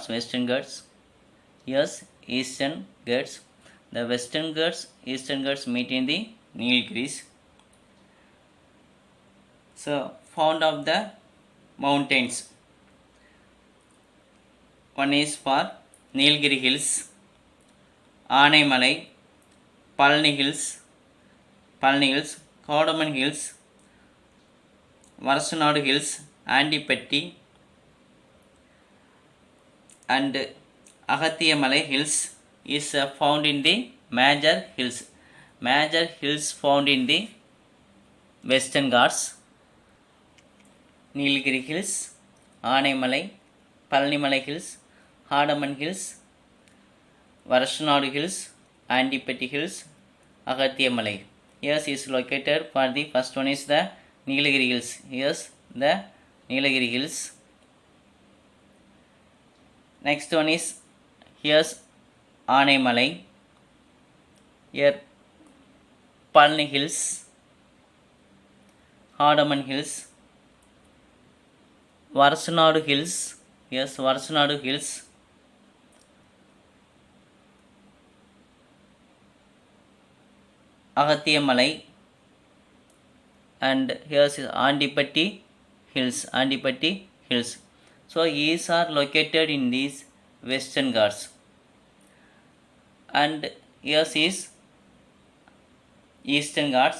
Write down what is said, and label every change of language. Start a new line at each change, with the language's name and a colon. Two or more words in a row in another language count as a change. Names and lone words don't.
English: Here's Eastern Ghats. The Western Ghats, Eastern Ghats meet in the Nilgiris. So found of the mountains. One is for Nilgiri Hills, Aanaimalai, Palani Hills, Cardamom Hills, Varsanadu Hills, Andipatti, and Agathiyamalai Hills is found in the major hills. Major hills found in the Western Ghats: Nilgiri Hills, Aanaimalai, Palanimalai Hills, Cardamom Hills, Varsanadu Hills, Andipatti Hills, Agathiyamalai. Yes, is located for the first one is the Nilgiri Hills. Yes, the Nilgiri Hills. Next one is here's Aanaimalai. Here Palani Hills, Cardamom Hills, Varsanadu Hills. Yes, Varsanadu Hills. Agathiyamalai, and here is Andipatti Hills. So these are located in these Western Ghats. And here is Eastern Ghats.